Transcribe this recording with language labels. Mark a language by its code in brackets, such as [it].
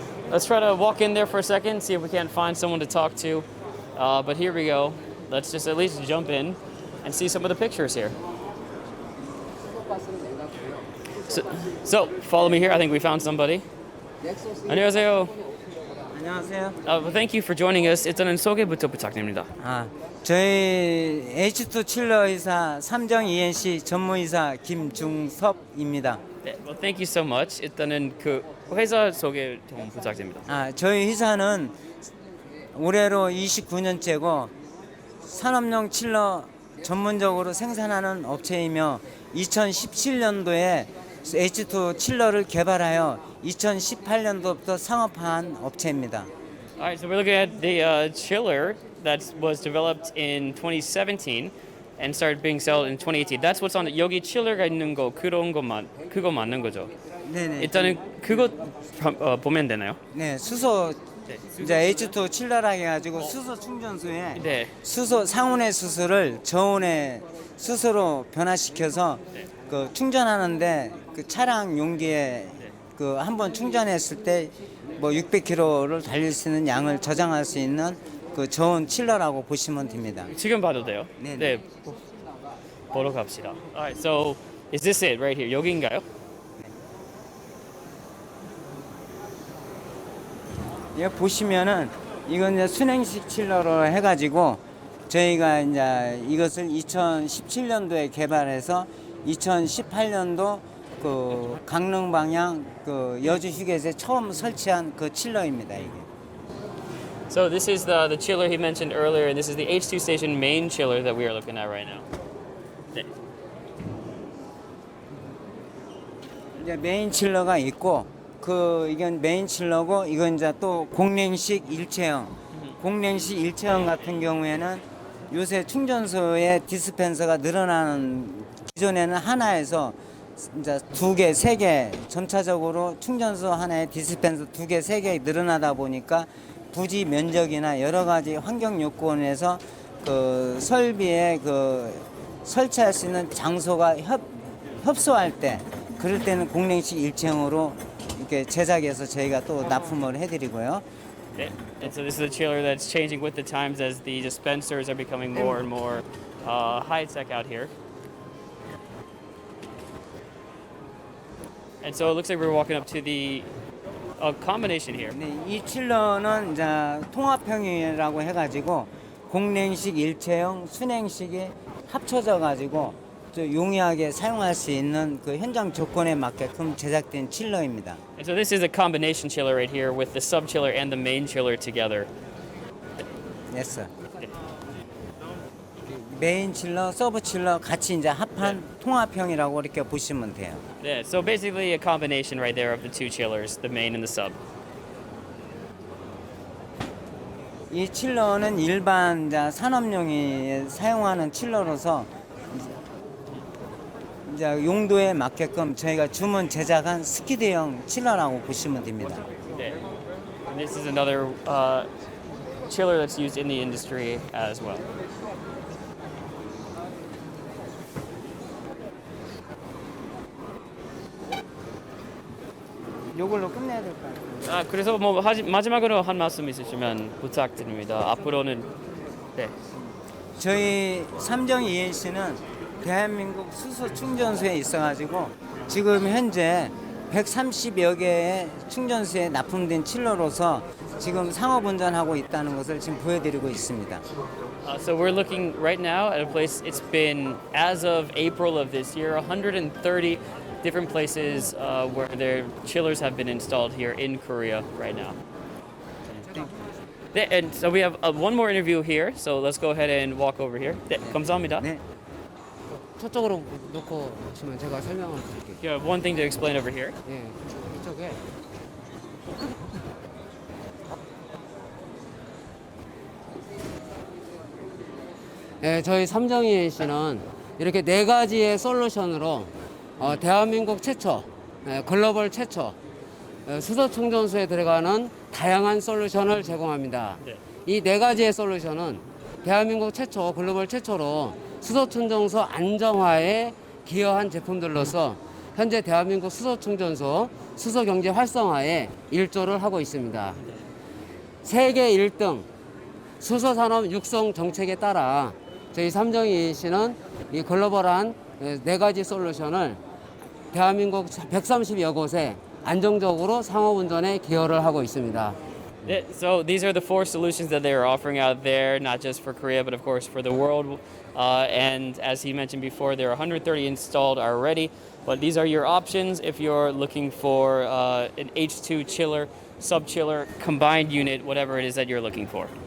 [en] Let's try to walk in there for a second, see if we can't find someone to talk to. But here we go. Let's just at least jump in and see some of the pictures here. So follow me here. I think we found somebody. [ko] 안녕하세요. 안녕하세요. [en] Well, thank you for joining us. [ko] 일단은 소개부터 부탁드립니다. 저희 H2 칠러 이사 삼정 ENC 전무이사 김중섭입니다. 네, [en] well, thank you so much. [ko] 일단은 그 회사 소개 좀 부탁드립니다. 저희 회사는 올해로 29년째고 산업용 칠러 전문적으로 생산하는 업체이며 2017년도에 H2 칠러를 개발하여 2018년도부터 상업화한 업체입니다. [en] Alright, so we're looking at the chiller that was developed in 2017 and started being sold in 2018. That's what's on it. [ko] 여기 칠러가 있는 거 그거 맞는 거죠? 네네. 일단은 그거 보면 되나요? 네, 수소 이제 H2 칠러라 해가지고 수소 충전소에 수소 상온의 수소를 저온의 수소로 변화시켜서 그 충전하는데 그 차량 용기에 그 한번 충전했을 때 뭐 600km를 달릴 수 있는 양을 저장할 수 있는 그 저온 칠러라고 보시면 됩니다. 지금 봐도 돼요? 네. 보러 갑시다. [en] Alright, so is this it right here? [ko] 여기인가요? 예, 보시면은 이건 이제 순행식 칠러로 해가지고 저희가 이제 이것을 2017년도에 개발해서 2018년도 그 강릉 방향 그 여주 휴게소에 처음 설치한 그 칠러입니다, 이게. [en] So this is the chiller he mentioned earlier, and this is the H2 station main chiller that we are looking at right now. [ko] 네. 이제 메인 칠러가 있고 이건 메인 칠러고 이건 이제 또 공랭식 일체형. 공랭식 일체형 같은 경우에는 요새 충전소의 디스펜서가 늘어나는 기존에는 하나에서 이제 2개, 3개 점차적으로 충전소 하나에 디스펜서 2개, 3개 늘어나다 보니까 부지 면적이나 여러 가지 환경 요건에서 그 설비에 그 설치할 수 있는 장소가 협소할 때 그럴 때는 공랭식 일체형으로 이렇게 제작해서 저희가 또 납품을 해드리고요. [en] And so this is a chiller that's changing with the times as the dispensers are becoming more and more high-tech out here. And so it looks like we're walking up to the combination here. [ko] 네, 이 칠러는 이제 통합형이라고 해가지고 공랭식 일체형, 순행식이 합쳐져 가지고 용이하게 사용할 수 있는 그 현장 조건에 맞게끔 제작된 칠러입니다. [en] And so this is a combination chiller right here with the sub chiller and the main chiller together. Yes, sir. [ko] 메인 칠러, 서브 칠러 같이 이제 합한 통합형이라고 이렇게 보시면 돼요. [en] Yeah, so basically a combination right there of the two chillers, the main and the sub. [ko] 이 칠러는 일반 이제 산업용이 사용하는 칠러로서 이제 용도에 맞게끔 저희가 주문 제작한 스키드형 칠러라고 보시면 됩니다. [en] Yeah. And this is another chiller that's used in the industry as well. [ko] 요걸로 끝내야 될 것 같아요. 아, 그래서 뭐 마지막으로 한 말씀 있으시면 부탁드립니다. 앞으로는 네. 저희 삼정 ENC는 대한민국 수소 충전소에 있어가지고 지금 현재 130여 개의 충전소에 납품된 칠러로서 지금 상업 운전하고 있다는 것을 지금 보여드리고 있습니다. [en] So we're looking right now at a place. It's been, as of April of this year, 130 different places where their chillers have been installed here in Korea right now. [ko] 네, [en] and so we have one more interview here. So let's go ahead and walk over here. [ko] 네, 감사합니다. 네. 저쪽으로 놓고 오시면 제가 설명을 드릴게요. [en] You have one thing to explain over here. [ko] 예, 이쪽에 예, 저희 삼정이NC는 이렇게 네 가지의 솔루션으로 대한민국 최초, 글로벌 최초 수소 충전소에 들어가는 다양한 솔루션을 제공합니다. 네. 이 네 가지의 솔루션은 대한민국 최초, 글로벌 최초로 수소 충전소 안정화에 기여한 제품들로서 현재 대한민국 수소 충전소 수소 경제 활성화에 일조를 하고 있습니다. 세계 1등 수소 산업 육성 정책에 따라 저희 삼정이NC는 이 글로벌한 네 가지 솔루션을 대한민국 130여 곳에 안정적으로 상업 운전에 기여를 하고 있습니다. [en] Yeah, so these are the 4 solutions that they are offering out there, not just for Korea, but of course for the world. And as he mentioned before, there are 130 installed already. But these are your options if you're looking for an H2 chiller, sub-chiller, combined unit, whatever it is that you're looking for.